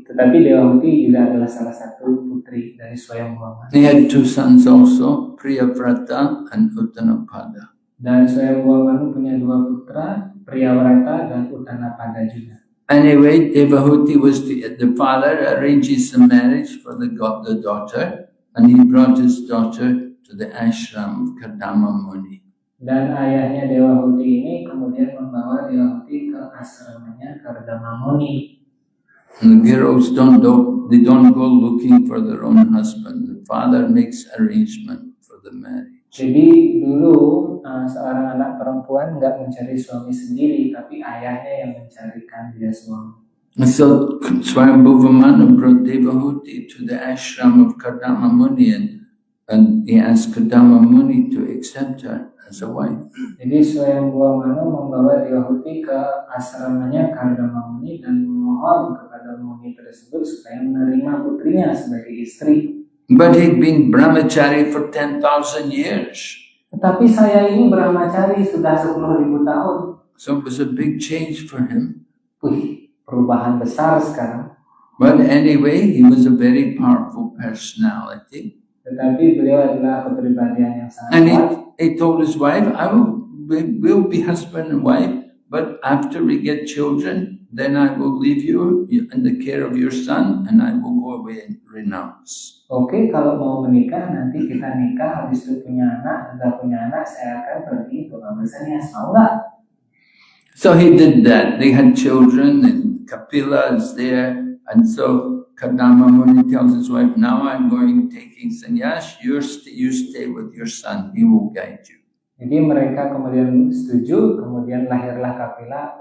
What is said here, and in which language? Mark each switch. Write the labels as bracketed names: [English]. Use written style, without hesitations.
[Indonesian] Tetapi Dewahuti juga adalah salah satu putri dari Swayambhuva Manu. [English] He had 2 sons also, Priyavrata and Uttanapada. [Indonesian] Dan Swayambhuva Manu punya 2 putra, Priyavrata dan Uttanapada juga. [English] Anyway, Devahuti was the father arranges the marriage for the daughter, and he brought his daughter to the ashram of Kardama Muni. [Indonesian] Dan ayahnya Dewahuti ini kemudian membawa Dewahuti ke asramanya Kardama Muni. [English] And the girls don't go looking for their own husband. The father makes arrangement for the marriage. [Indonesian] Jadi dulu seorang anak perempuan nggak mencari suami sendiri, tapi ayahnya yang mencarikan dia suami. [English] And so Swayambhuva Manu brought Devahuti to the ashram of Kardama Muni, and he asked Kardama Muni to accept her as a wife. [Indonesian] Jadi Swayambhuva Manu membawa Dewahuti ke asramanya Kardama Muni dan memohon kepada Muni tersebut supaya menerima putrinya sebagai istri. [English] But he'd been brahmachari for 10,000 years. [Indonesian] Tetapi saya ini brahmachari sudah 10.000 tahun. [English] So it was a big change for him. [Indonesian] Perubahan besar sekarang. [English] But anyway, he was a very powerful personality. [Indonesian] Tetapi beliau adalah kepribadian yang sangat [English] And [Indonesian] kuat. [English] he told his wife, we'll be husband and wife, but after we get children, then I will leave you in the care of your son, and I will go away and renounce. [Indonesian] Oke, kalau mau menikah, nanti kita nikah, habis itu punya anak, sudah punya anak, saya akan pergi untuk ambil sannyas, mau nggak? [English] So he did that. They had children, and Kapila is there, and so Kardama Muni tells his wife, now I'm going taking sannyas, you stay with your son, he will guide you. [Indonesian] Jadi mereka kemudian setuju, kemudian lahirlah Kapila.